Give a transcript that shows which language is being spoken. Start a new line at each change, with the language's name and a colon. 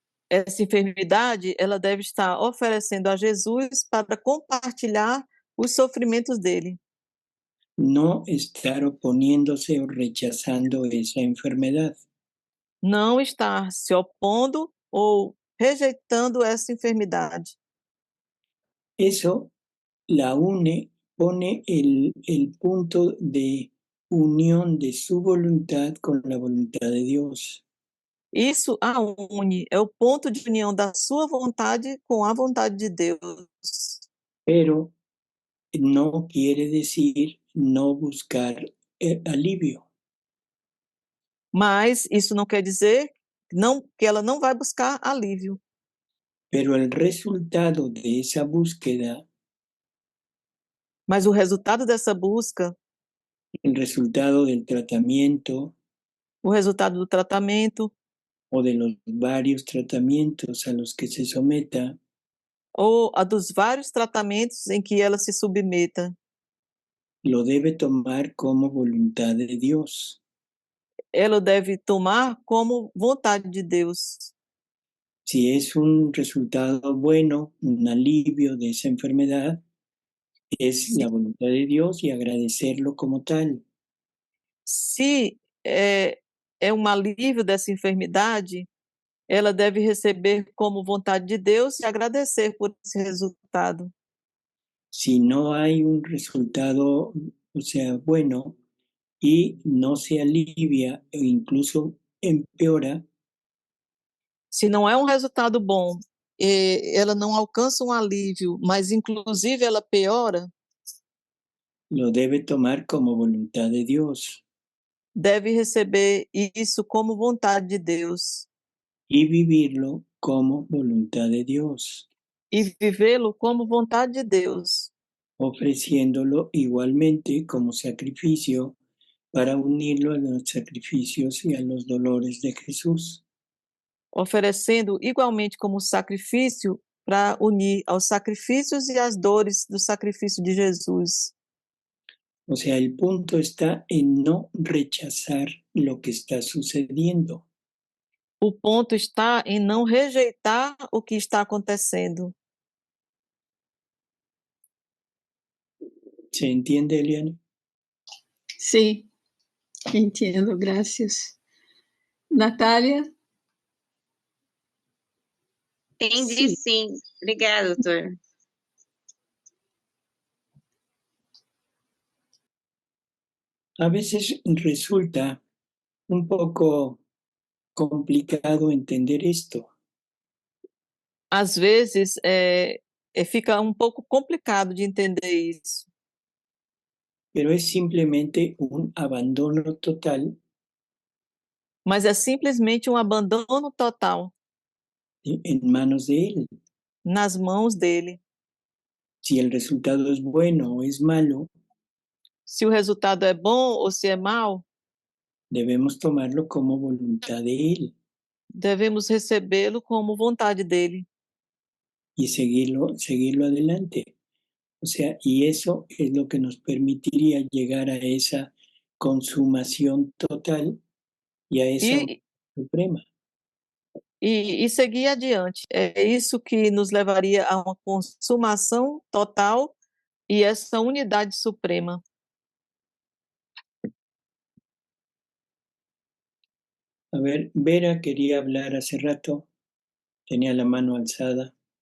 Portuguese: Essa enfermidade, ela deve estar oferecendo a Jesus para compartilhar os sofrimentos dele.
Spanish: No estar oponiéndose o rechazando esa enfermedad.
Portuguese: Não estar se opondo ou rejeitando essa enfermidade.
Spanish: Eso la une, pone el punto de unión de su voluntad con la voluntad de Dios.
Portuguese: Isso a une, é o ponto de união da sua vontade com a vontade de Deus.
Spanish: Pero no quiere decir no buscar alivio.
Portuguese: Mas isso não quer dizer que ela não vai buscar alívio.
Spanish: Pero el resultado de esa búsqueda,
Portuguese: mas o resultado dessa busca,
Spanish: el resultado del tratamiento,
Portuguese: o resultado do tratamento,
Spanish: o de los varios tratamientos a los que se someta,
Portuguese: ou a dos vários tratamentos em que ela se submeta,
Spanish: lo debe tomar como voluntad de Dios.
Portuguese: Ela deve tomar como vontade de Deus.
Spanish: Si es un resultado bueno, un alivio de esa enfermedad, es la voluntad de Dios y agradecerlo como tal.
Portuguese: Se é alívio dessa enfermidade, ela deve receber como vontade de Deus e agradecer por esse resultado.
Spanish: Si no hay un resultado, o sea, bueno, y no se alivia o incluso empeora,
Portuguese: se não é um resultado bom, ela não alcança um alívio, mas inclusive ela piora,
Spanish: lo debe tomar como voluntad de Dios.
Portuguese: Deve receber isso como vontade de Deus.
Spanish: Y vivirlo como voluntad de Dios.
Portuguese: E vivê-lo como vontade de Deus.
Spanish: Ofreciéndolo igualmente como sacrificio para unirlo a los sacrificios y a los dolores de Jesús.
Portuguese: Oferecendo igualmente como sacrifício para unir aos sacrifícios e às dores do sacrifício de Jesus.
Spanish: O sea, el punto está en no rechazar lo que está sucediendo.
Portuguese: O ponto está em não rejeitar o que está acontecendo.
Spanish: ¿Se entiende, Eliana? Sí, entiendo, gracias. Natália?
Portuguese: Entendi, sim. Obrigada, doutor.
Spanish: A veces resulta un poco complicado entender esto.
Portuguese: Às vezes, fica um pouco complicado de entender isso.
Spanish: Pero es simplemente un abandono total
Portuguese: Mas é simplesmente um abandono total
Spanish: en manos de Él.
Portuguese: nas mãos dele.
Spanish: Si el resultado es bueno o es malo,
Portuguese: Se o resultado é bom ou se é mau,
Spanish: debemos tomarlo como voluntad de Él
Portuguese: devemos recebê-lo como vontade dele
Spanish: y seguirlo adelante. O sea, y eso es lo que nos permitiría llegar a esa consumación total y a esa
Portuguese: e,
Spanish: suprema.
Portuguese: e seguir adiante. É isso que nos levaria a uma consumação total e essa unidade suprema.
Spanish: A ver, Vera quería hablar hace rato, tenía la mano alzada.